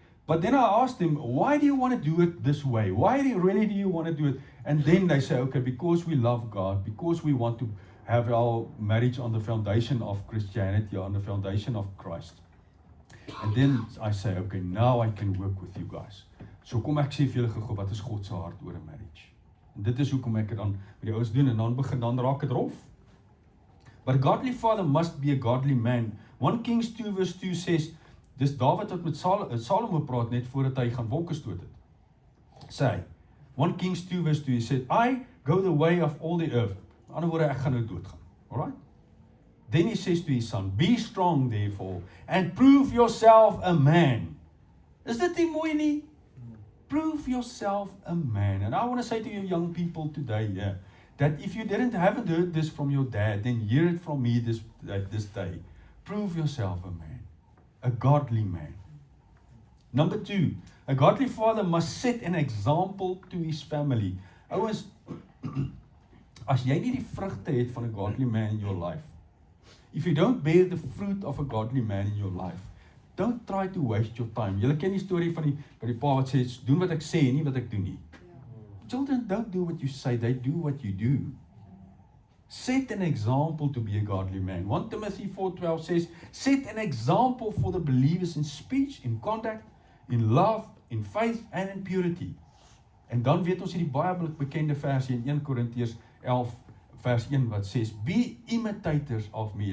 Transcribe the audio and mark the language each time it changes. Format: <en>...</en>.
<en>But then I asked them, why do you want to do it this way? Why do you want to do it? And then they say, okay, because we love God, because we want to have our marriage on the foundation of Christianity, on the foundation of Christ. And then I say, okay, now I can work with you guys.</en> <af>So kom ek sê vir julle gou, wat is God se hart oor 'n marriage? En dit is hoekom ek dit dan met die ouens doen, en dan raak dit rof.</af> <en>But a godly father must be a godly man. 1 Kings 2 verse 2 says,</en> <af>dis Dawid wat met Salomo praat net voordat hy gaan wolke stoot het. Sê hy,</af> <en>1 Kings 2 verse 2, he said, I go the way of all the earth.</en> <af>In ander woorde, ek gaan nou doodgaan.</af> <en>Alright? Then he says to his son, be strong therefore, and prove yourself a man.</en> <af>Is dit nie mooi nie?</af> <en>Prove yourself a man. And I want to say to you young people today, yeah, that if you haven't heard this from your dad, then hear it from me this day. Prove yourself a man. A godly man. Number 2, a godly father must set an example to his family.</en> <af>Ouens, as jy nie die vrugte het van 'n</af> <en>godly man in your life, if you don't bear the fruit of a godly man in your life, don't try to waste your time.</en> <af>Julle ken die storie van die pa wat sê, doen wat ek sê en nie wat ek doen nie.</af> <en>Children don't do what you say, they do what you do. Set an example to be a godly man. 1 Timothy 4:12 says, set an example for the believers in speech, in conduct, in love, in faith and in purity.</en> <af>En dan weet ons hierdie baie bekende versie in 1 Korintiërs 11 vers 1 wat sê,</af> <en>be imitators of me.</en>